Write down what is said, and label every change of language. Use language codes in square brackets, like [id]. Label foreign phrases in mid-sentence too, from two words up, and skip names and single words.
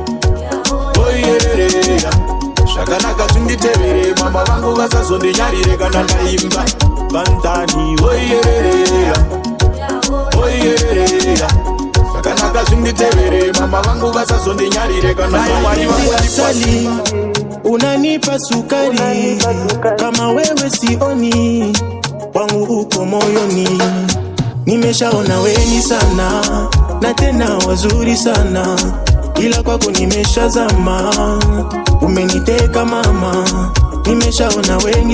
[sn] zvakanaka zvinditevere mama vangu vasazondinyarire kana ndaimba vandani oyerereya zvakanaka zvinditevere mama vangu vasazondinyarire kana mwari [sw] asali unanipa sukari kama wewe sioni wangu uko moyoni nimeshaona weni sana na tena wazuri sana ila kwako nimeshazama umeniteka mama nimeshaona wengi